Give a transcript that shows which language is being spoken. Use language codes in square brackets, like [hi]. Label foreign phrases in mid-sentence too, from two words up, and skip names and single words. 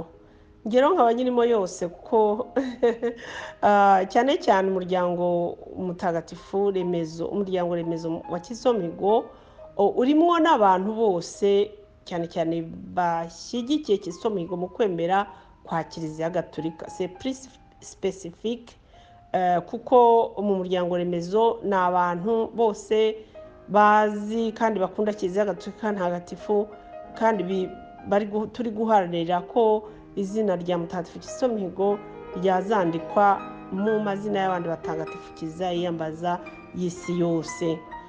[rw] Ngero nkaba nyirimo yose kuko cyane cyane umuryango mutagatifu remezo, umuryango remezo wa Kizito Mihigo urimo n'abantu bose cyane cyane bashyigikiye Kizito Mihigo mu kwemera kwa Kiliziya Gatolika. [fr] C'est plus spécifique [rw] kuko mu muryango remezo ni abantu bose bazi kandi bakunda Kiliziya Gatolika ntagatifu, kandi turi guharanira ko izina rya mutagatifu Kizito Mihigo ryazandikwa mu mazina y'abandi batagatifu Kiliziya yiyambaza y'isi yose.